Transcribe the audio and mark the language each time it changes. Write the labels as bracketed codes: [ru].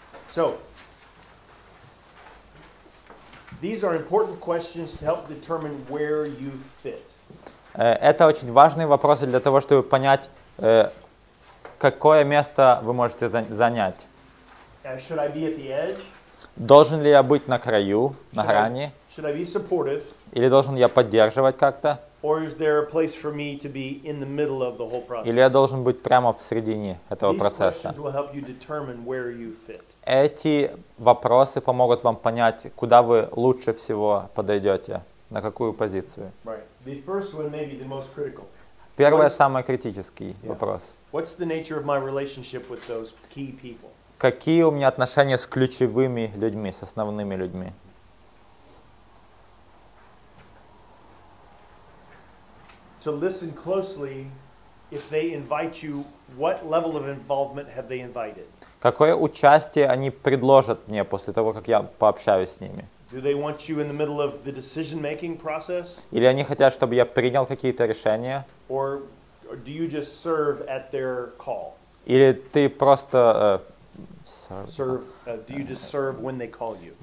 [en] So, these are important questions to help determine where you fit. [ru] Это очень важные вопросы для того, чтобы понять, какое место вы можете занять. [en] Should I be at the edge? [ru] Должен ли я быть на краю, на грани? [en] Should I be supportive? [ru] Или должен я поддерживать как-то? [en] Or is there a place for me to be in the middle of the whole process? [ru] Или я должен быть прямо в середине этого [en] These [ru] процесса? [en] questions will help you determine where you fit. [ru] Эти вопросы помогут вам понять, куда вы лучше всего подойдете, на какую позицию. [en] Right. The first one may be the most critical. [ru] Первый самый критический вопрос. [en] What's the nature of my relationship with those key people? [ru] Какие у меня отношения с ключевыми людьми, с основными людьми? [en] To listen closely, if they invite you, what level of involvement have they invited? [ru] Какое участие они предложат мне после того, как я пообщаюсь с ними? [en] Do they want you in the middle of the decision-making process? [ru] Или они хотят, чтобы я принял какие-то решения? [en] Or do you just serve at their call? [ru] Или ты просто... [en] Do you just serve when they call you?